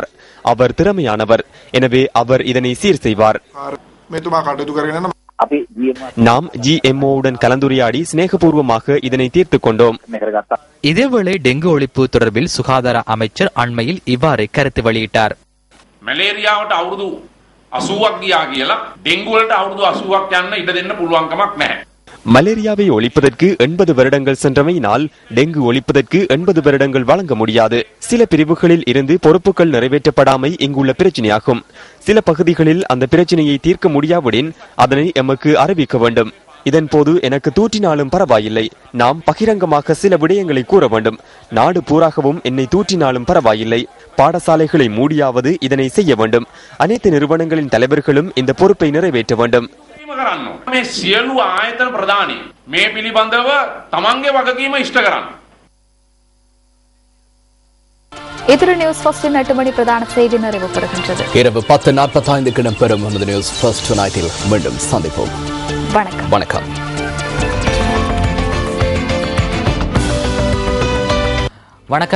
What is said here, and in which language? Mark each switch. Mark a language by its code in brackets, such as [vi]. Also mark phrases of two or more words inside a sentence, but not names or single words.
[ta] அவர் திறமையானவர். எனவே அவர் இதனை சீர் செய்வார். நாம் GMO-உடன் கலந்துரையாடி சிநேகபூர்வமாக இதனை தீர்த்துக் கொண்டோம். இதேவேளை டெங்கு ஒழிப்பு தொடர்பில் சுகாதார அமைச்சர் அண்மையில் இவ்வாறு கருத்து வெளியிட்டார். [si] මැලේරියාවට අවුරුදු 80ක් ගියා කියලා ඩෙන්ගු වලට අවුරුදු 80ක් යන්න ඉඩ දෙන්න පුළුවන් කමක් නැහැ. [ta] மலேரியாவை ஒழிப்பதற்கு 80 வருடங்கள் சென்றமையினால் டெங்கு ஒழிப்பதற்கு 80 வருடங்கள் வழங்க முடியாது. சில பிரிவுகளில் இருந்து பொறுப்புகள் நிறைவேற்றப்படாமை இங்குள்ள பிரச்சனையாகும். சில பகுதிகளில் அந்த பிரச்சனையை தீர்க்க முடியாவிடின் அதனை எமக்கு அறிவிக்க வேண்டும். இதன் போது எனக்கு தூற்றினாலும் பரவாயில்லை. நாம் பகிரங்கமாக சில விடயங்களை கூற வேண்டும். நாடு பூராகவும் என்னை தூற்றினாலும் பரவாயில்லை. பாடசாலைகளை மூடியாவது இதனை செய்ய வேண்டும். அனைத்து நிறுவனங்களின் தலைவர்களும் இந்த பொறுப்பை நிறைவேற்ற வேண்டும். [si] මේ සියලු ආයතන ප්‍රධානී මේ පිළිබඳව තමන්ගේ වගකීම ඉෂ්ට කරන්න. [ta] இத்துடன் நியூஸ் ஃபர்ஸ்ட் 8 மணி பிரதான செய்தி நிறைவு பெறுகின்றது. இரவு 10:45 இடம்பெறும் நமது நியூஸ் ஃபர்ஸ்ட் நைட்டில் மீண்டும் சந்திப்போம். வணக்கம். வணக்கம்.